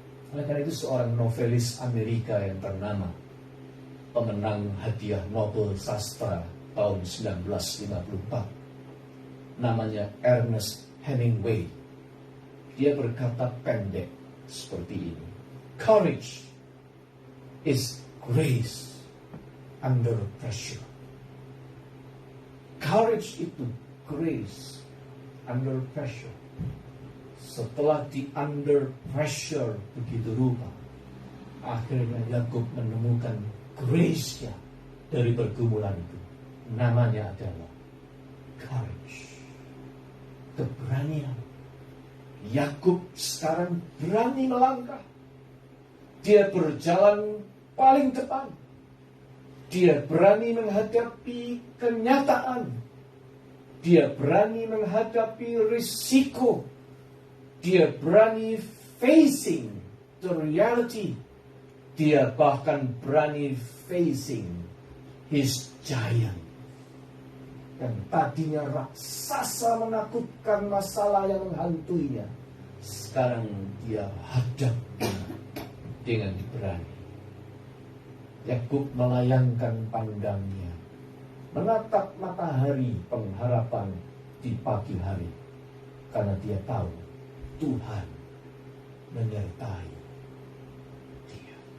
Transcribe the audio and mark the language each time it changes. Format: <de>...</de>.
<id>Oleh karena itu seorang novelis Amerika yang ternama, pemenang hadiah Nobel Sastra tahun 1954, namanya Ernest Hemingway. Dia berkata pendek seperti ini.</id> <en>Courage is grace under pressure. Courage</en> <id>itu</id> <en>grace under pressure.</en> <id>Setelah di</id> <en>under pressure</en> <id>begitu rupa, akhirnya Yakub menemukan grace-nya dari pergumulan itu. Namanya adalah courage, keberanian. Yakub sekarang berani melangkah. Dia berjalan paling depan. Dia berani menghadapi kenyataan. Dia berani menghadapi risiko. Dia berani</id> <en>facing the reality.</en> <id>Dia bahkan berani</id> <en>facing his giant.</en> <id>Yang tadinya raksasa menakutkan, masalah yang menghantuinya, sekarang dia hadapi dengan berani. Yakub melayangkan pandangnya, menatap matahari pengharapan di pagi hari, karena dia tahu Tuhan menyertai dia.</id>